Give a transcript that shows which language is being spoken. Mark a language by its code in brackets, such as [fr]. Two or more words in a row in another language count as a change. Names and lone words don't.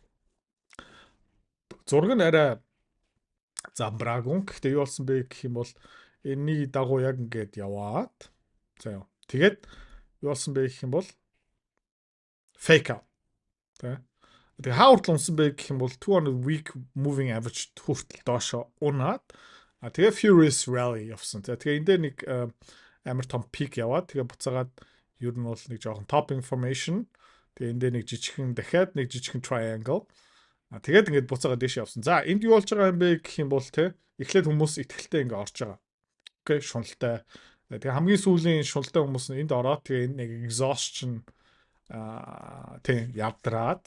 [mn] Зураг нь арай замбраагүй. Гэхдээ юу болсон бэ гэх юм бол энэний дагуу яг ингээд яваад за яа. Тэгээд юу болсон бэ гэх юм бол [en] fake out. [mn] Тэгээ хавар унсан бэ гэх юм бол [en] 200 week moving average [mn] хүртэл доошоо унаад тэгээ [en] furious rally [mn] явсан. Тэгээ энэ дээр нэг амар том peak яваад тэгээ буцаагаад ер нь бол нэг жоохон [en] top information. [mn] Тэгээ энэ дээр нэг жижигхэн дахиад нэг жижигхэн triangle. Тэгээд ингээд буцаагаад дэше явсан. За энд юу болж байгаа юм бэ гэх юм бол те эхлээд хүмүүс итгэлтэй ингээд орж байгаа. Окей, шуналтай. Тэгээ хамгийн сүүлийн шуналтай хүмүүс нь энд ороод тэгээ энэ нэг exhaustion тийм ядраад.